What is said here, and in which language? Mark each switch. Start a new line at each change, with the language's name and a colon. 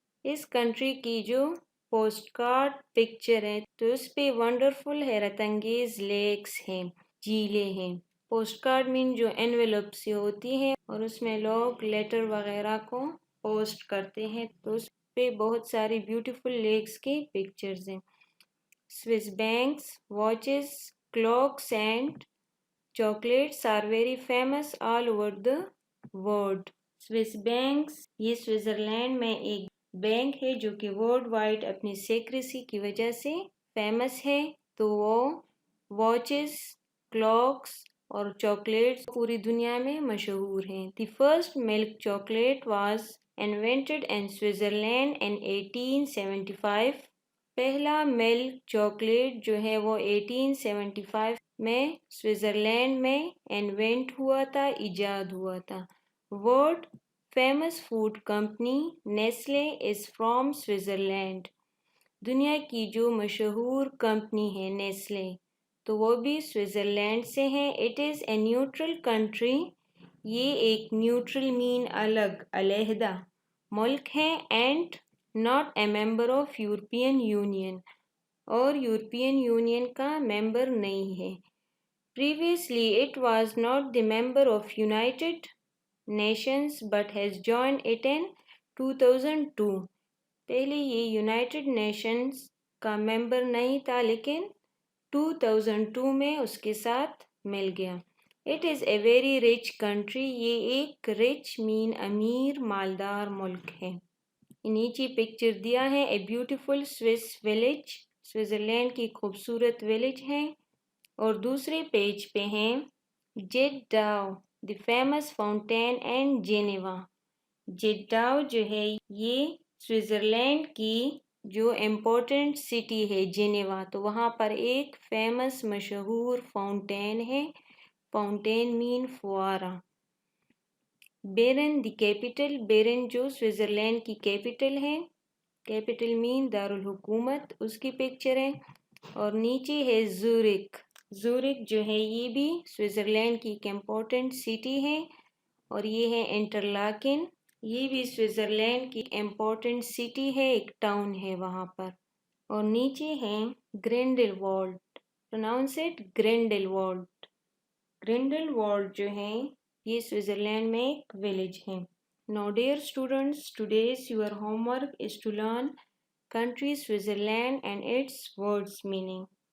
Urdu: اس country کی جو post card picture ہے تو اس پہ ونڈرفل حیرت انگیز لیکس ہیں، جھیلیں ہیں. پوسٹ کارڈ مین جو انویلپ سے ہوتی ہے اور اس میں لوگ لیٹر وغیرہ کو پوسٹ کرتے ہیں تو اس پہ بہت ساری بیوٹیفل لیکس کے پکچرز ہیں.
English: Swiss banks, watches, clocks and chocolates are very famous all over the world.
Urdu: Swiss banks, یہ سوئٹزرلینڈ میں ایک بینک ہے جو کہ ورلڈ وائڈ اپنی سیکریسی کی وجہ سے فیمس ہے. تو وہ واچز، کلاکس اور چاکلیٹس پوری دنیا میں مشہور ہیں.
English: The first milk chocolate was invented in Switzerland in 1875.
Urdu: پہلا ملک چاکلیٹ جو ہے وہ 1875 میں سوئٹزرلینڈ میں انوینٹ ہوا تھا، ایجاد ہوا تھا.
English: World famous food company Nestle is from Switzerland.
Urdu: دنیا کی جو مشہور کمپنی ہے نیسلے تو وہ بھی سوئٹزرلینڈ سے ہیں.
English: It is a neutral country.
Urdu: یہ ایک نیوٹرل مین الگ، علیحدہ ملک ہے.
English: and not a member of European Union,
Urdu: اور یورپین یونین کا ممبر نہیں ہے.
English: Previously it was not the member of United Nations but has joined it in 2002.
Urdu: پہلے یہ یونائٹڈ نیشنز کا ممبر نہیں تھا لیکن 2002 میں اس کے ساتھ مل گیا.
English: It is a very rich country.
Urdu: یہ ایک رچ مین امیر مالدار ملک ہے. نیچے پکچر دیا ہے.
English: A beautiful Swiss village.
Urdu: Switzerland کی خوبصورت ولیج ہے. اور دوسرے پیج پہ ہیں jet ڈاؤ
English: the famous fountain and
Urdu: Geneva. Jet ڈاؤ جو ہے یہ سوئٹزرلینڈ کی جو امپورٹنٹ سٹی ہے جینیوا، تو وہاں پر ایک فیمس مشہور فاؤنٹین ہے. فاؤنٹین مین فوارہ. بیرن دی کیپٹل. بیرن جو سوئٹزرلینڈ کی کیپٹل ہے. کیپٹل مین دارالحکومت، اس کی پکچر ہے. اور نیچے ہے زورک. زورک جو ہے یہ بھی سوئٹزرلینڈ کی ایک امپورٹنٹ سٹی ہے. اور یہ ہے انٹرلاکن. یہ بھی سوئٹزرلینڈ کی امپورٹنٹ سٹی ہے، ایک ٹاؤن ہے وہاں پر. اور نیچے ہے گرینڈل walled.
English: Pronounce it Grindelwald.
Urdu: گرینڈل walled جو ہے یہ سوئٹزرلینڈ میں ایک ولیج ہے.
English: Now dear students, today's your homework is to learn country Switzerland and its words meaning.